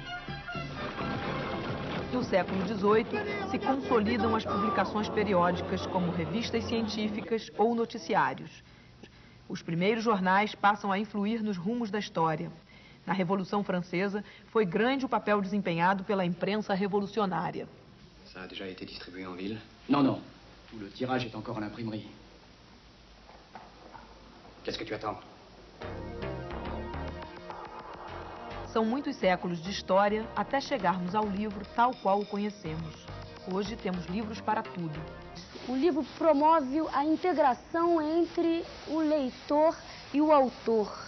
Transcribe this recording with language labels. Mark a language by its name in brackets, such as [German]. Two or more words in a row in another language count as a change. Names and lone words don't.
[Portuguese] No século XVIII, se consolidam as publicações periódicas como revistas científicas ou noticiários. Os primeiros jornais passam a influir nos rumos da história. Na Revolução Francesa, foi grande o papel desempenhado pela imprensa revolucionária. [French] Ça a déjà été distribué en ville? Non, non. Tout le tirage est encore à l'imprimerie. Qu'est-ce que tu attends? [Portuguese] São muitos séculos de história até chegarmos ao livro tal qual o conhecemos. Hoje temos livros para tudo. O livro promove a integração entre o leitor e o autor.